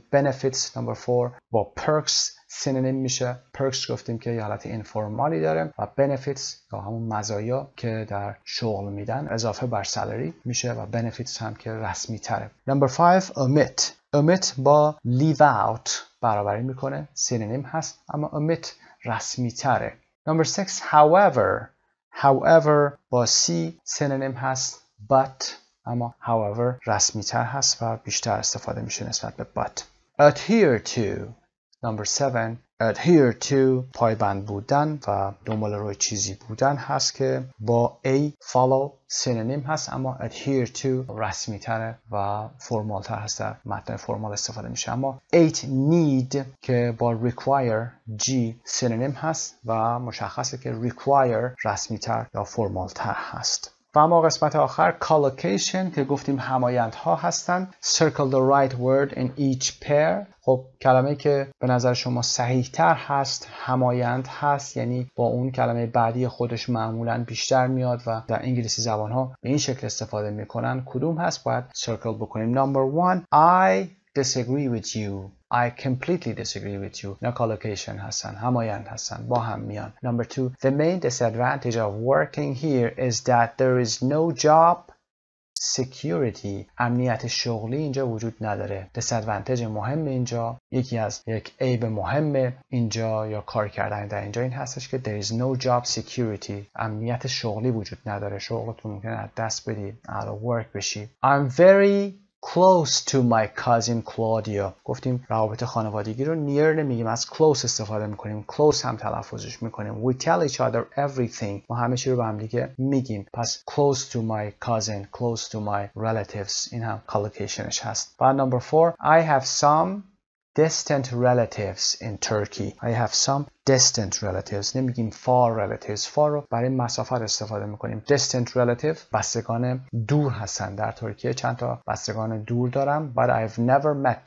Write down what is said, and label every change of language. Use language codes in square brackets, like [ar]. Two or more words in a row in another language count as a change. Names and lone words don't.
[en] benefits number [fa] 4 با perks سینونیم میشه. perks گفتیم که یه حالت اینفورمالی داره و benefits یا همون مزایا که در شغل میدن اضافه بر salary میشه و benefits هم که رسمی تره. [en] number 5 omit omit [fa] با [en] leave out [fa] برابری میکنه، سینونیم هست، اما omit رسمی تره. [en] Number 6 however [fa] با C سینونیم هست but، اما however رسمی تر هست و بیشتر استفاده میشه نسبت به but. [en] adhere to. Number 7 adhere to [fa] پایبند بودن و دنبال روی چیزی بودن هست که با [en] A follow [fa] سینونیم هست، اما [en] adhere to [fa] رسمی تره و فرمال تر هست، در متن فرمال استفاده میشه. اما 8 need که با [en] require G [fa] سینونیم هست و مشخصه که require رسمی تر یا فرمال تر هست. و اما قسمت آخر collocation که گفتیم همایندها هستن. [en] circle the right word in each pair. [fa] خب کلمه که به نظر شما صحیح تر هست همایند هست، یعنی با اون کلمه بعدی خودش معمولا بیشتر میاد و در انگلیسی زبان ها به این شکل استفاده میکنن. کدوم هست؟ باید circle بکنیم. [en] Number 1 I disagree with you. I completely disagree with you. [fa] نه collocation هستن، همایند هستن، با هم میان. [en] Number 2 The main disadvantage of working here is that there is no job security. [fa] امنیت شغلی اینجا وجود نداره. disadvantage مهم اینجا، یکی از یک عیب مهم اینجا یا کار کردن در اینجا این هستش که [en] there is no job security. [fa] امنیت شغلی وجود نداره، شغلتون ممکنه از دست بدی، [en] out of work بشی. I'm very close to my cousin Claudia. [fa] گفتیم روابط خانوادگی رو near نمیگیم، از close استفاده میکنیم، close هم تلفظش میکنیم. [en] We tell each other everything. [fa] ما همه چی رو به هم دیگه میگیم. [en] پس close to my cousin, close to my relatives، [fa] این هم collocationش هست. [en] و number 4 I have some distant relatives in Turkey. I have some distant relatives. [fa] نمیگیم [en] far relatives. [fa] far رو برای مسافت استفاده میکنیم. [en] distant relative [fa] بستگان دور هستن. در ترکیه چند تا بستگان دور دارم. [en] but I've never met them.